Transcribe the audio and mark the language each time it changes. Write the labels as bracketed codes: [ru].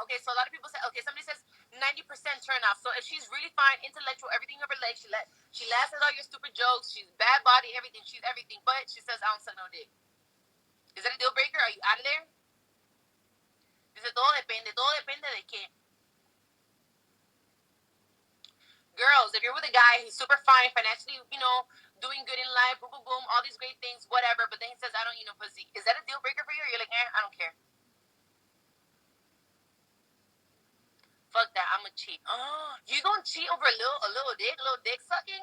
[en] Okay, so a lot of people say, okay, somebody says 90% turn off. So if she's really fine, intellectual, everything of her legs, she laughs at all your stupid jokes, she's bad body, everything, she's everything, but she says, I don't suck no dick. Is that a deal breaker? Are you out of there? [es] Dice, todo depende de qué. [en] Girls, if you're with a guy who's super fine, financially, doing good in life, boom, boom, boom, all these great things, whatever, but then he says, I don't eat no pussy. Is that a deal breaker for you? Or you're like, I don't care. Fuck that, I'm gonna cheat. Oh, you gonna cheat over a little dick sucking?